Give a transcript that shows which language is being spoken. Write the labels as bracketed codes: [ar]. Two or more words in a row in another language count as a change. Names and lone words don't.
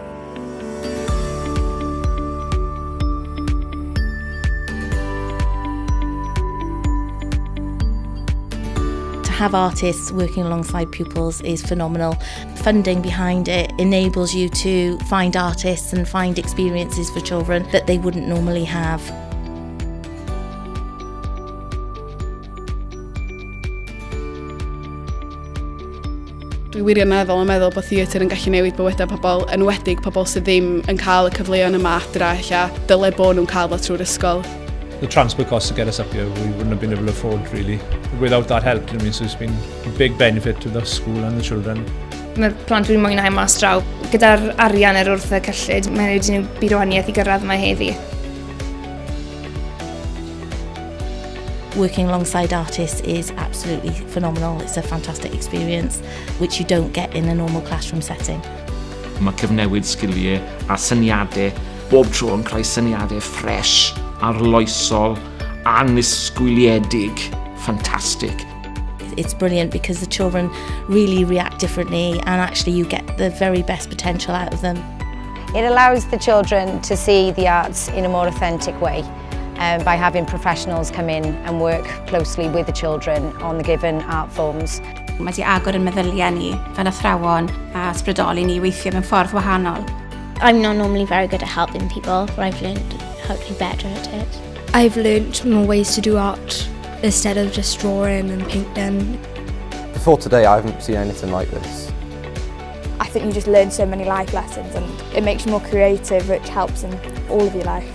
[en] To have artists working alongside pupils is phenomenal. Funding behind it enables you to find artists and find experiences for children that they wouldn't normally have. [cy] Dwi wirioneddol yn meddwl bod theatr yn gallu newid bywydau pobl, enwedig pobl sydd ddim yn cael y cyfleoedd yma adra, dyle bod nhw'n cael fo trwy'r ysgol. [en] The transport costs to get us up here, we wouldn't have been able to afford really. Without that help, so it's been a big benefit to the school and the children. [cy] Mae'r plant dwi'n mwynhau mas draw. Gyda'r arian yr wrth y cyllid, mae'n rhaid i nhw byd o wahaniaeth i gyrraedd yma heddi. [en] Working alongside artists is absolutely phenomenal. It's a fantastic experience which you don't get in a normal classroom setting. [cy] Mae cyfnewid sgiliau a syniadau bob tro yn creu syniadau ffres, arloesol, anisgwyliedig, fantastic. [en] It's brilliant because the children really react differently and actually you get the very best potential out of them. It allows the children to see the arts in a more authentic way by having professionals come in and work closely with the children on the given art forms. [cy] Mae di agor yn meddyliau ni fel athrawon a ysbrydoli ni weithio mewn ffordd wahanol. [en] I'm not normally very good at helping people, but I've learned how to be better at it. I've learned more ways to do art instead of just drawing and painting. Before today, I haven't seen anything like this. I think you just learn so many life lessons and it makes you more creative, which helps in all of your life.